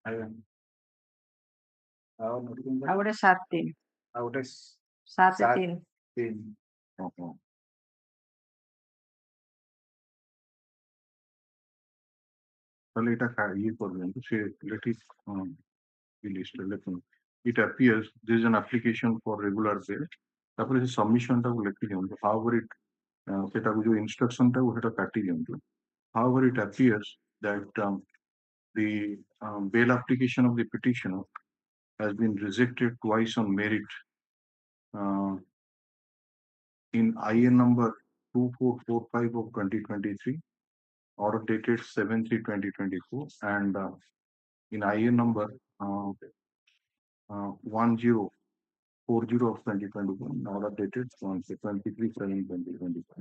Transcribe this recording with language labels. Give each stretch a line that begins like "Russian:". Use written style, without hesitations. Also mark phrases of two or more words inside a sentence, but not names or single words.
Odia: ଆଉ ଗୋଟେ 7/3 ଆଉ ଗୋଟେ 7/3 ତାହେଲେ ଏଇଟା ଇଏ କରିଦିଅନ୍ତୁ ସେ
English: let it be listed ଲେଖନ୍ତୁ it appears there is an application for regular bail
Odia: ତାପରେ ସେ
English: submission
Odia: ଟାକୁ ଲେଖି ଦିଅନ୍ତୁ
English: however it
Odia: ସେଟାକୁ ଯୋଉ
English: instruction
Odia: ଟାକୁ ସେଟା କାଟି ଦିଅନ୍ତୁ
English: however it appears that the bail application of the petitioner has been rejected twice on merit in IA number 2445 of 2023, order dated 7/3/2024, and in IA number 1040 of 2021, order dated 23/7/2025.